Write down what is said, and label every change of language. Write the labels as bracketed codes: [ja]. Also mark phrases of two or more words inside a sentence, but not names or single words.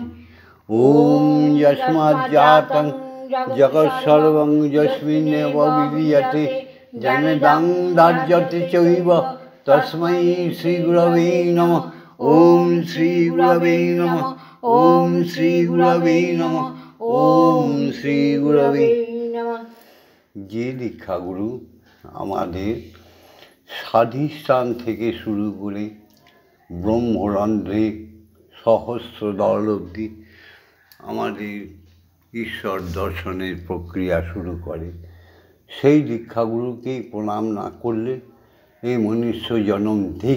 [sa] ওম যস্মাজ্জাতং জগৎসর্বং যস্মিন্নেব বিলীয়তে জনদং দার্যতে চৈব তস্मै শ্রীগুরবে নমঃ। ওম শ্রীগুরবে নমঃ। ওম শ্রীগুরবে নমঃ। ওম শ্রীগুরবে নমঃ। [bn] যে দীক্ষাগুরু আমাদের স্বাধিষ্ঠান থেকে শুরু করে ব্রহ্মরন্ধ্রে সহস্রদল অবধি আমাদের ঈশ্বর দর্শনের প্রক্রিয়া শুরু করে, সেই দীক্ষাগুরুকেই প্রণাম না করলে এই মনুষ্য জন্ম ধিক।